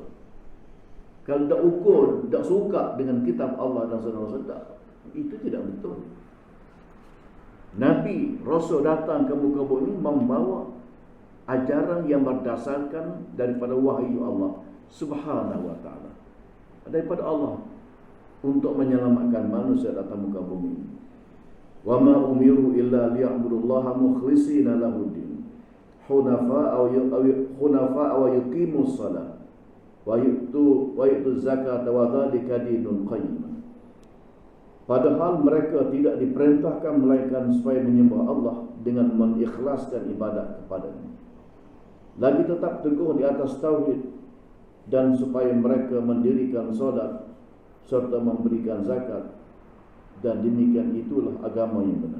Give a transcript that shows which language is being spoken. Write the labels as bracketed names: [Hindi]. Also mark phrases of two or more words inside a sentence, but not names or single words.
[Malay] Kalau tak ukur, tak suka dengan kitab Allah dan sunnah Rasul, itu tidak betul. Nabi Rasul datang ke muka bumi membawa ajaran yang berdasarkan daripada wahyu Allah [Arabic] سبحانه وتعالى, [Malay] daripada Allah, untuk menyelamatkan manusia datang muka bumi. [Arabic] وما أمروا إلا ليعبدوا الله مخلصين له الدين حنفاء ويقيموا الصلاة ويؤتوا الزكاة وذلك دين القيمة. [Malay] Padahal mereka tidak diperintahkan melainkan supaya menyembah Allah dengan mengikhlaskan ibadat kepadanya, lagi tetap teguh di atas tauhid, dan supaya mereka mendirikan solat serta memberikan zakat, dan demikian itulah agama yang benar.